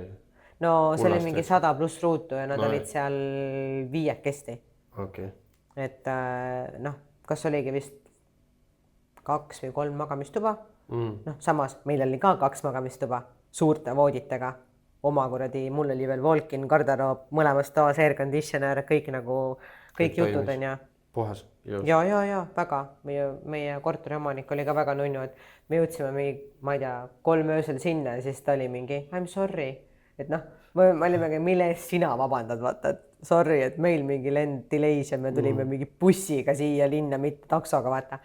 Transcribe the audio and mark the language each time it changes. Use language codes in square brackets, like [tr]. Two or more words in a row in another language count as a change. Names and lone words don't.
[et] No see oli mingi 100 pluss ruutu ja nad olid seal 5 Okay. Et noh, kas oligi vist 2 või 3 magamistuba? Noh, samas meil oli ka 2 magamistuba suurte vooditega. Oma kuradi, mul oli veel walk-in garderoob, mõlemas toas [en] air conditioner, [et] kõik jutud on ja. Puhas. Ja, väga. Meie korteri omanik oli ka väga nunnu, et me jõudsime mingi, ma ei tea, 3 öösel sinna ja siis ta oli mingi, [en] I'm sorry. [et] Et noh, me olimegi, mille eest sina vabandad, vaata, et sorry, et meil mingi lend delays ja me tulime mingi bussiga siia linna, mitte taksoga, vaata.